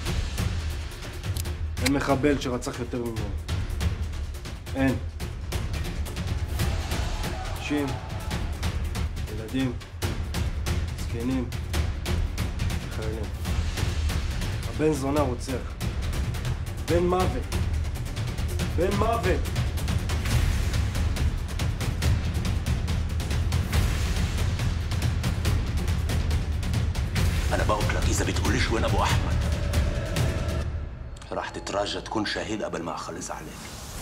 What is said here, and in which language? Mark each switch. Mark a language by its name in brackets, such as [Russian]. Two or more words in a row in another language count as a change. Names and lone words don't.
[Hebrew] אין מחבל שרצח יותר ממנו. אין. נשים, ילדים, זקנים, חיילים. הבן זונה רוצח. בן מוות. בן מוות! [Arabic] أنا بقولك إذا بتقوليش وين أبو أحمد راح تتراجى تكون شهيد قبل ما أخلص عليك.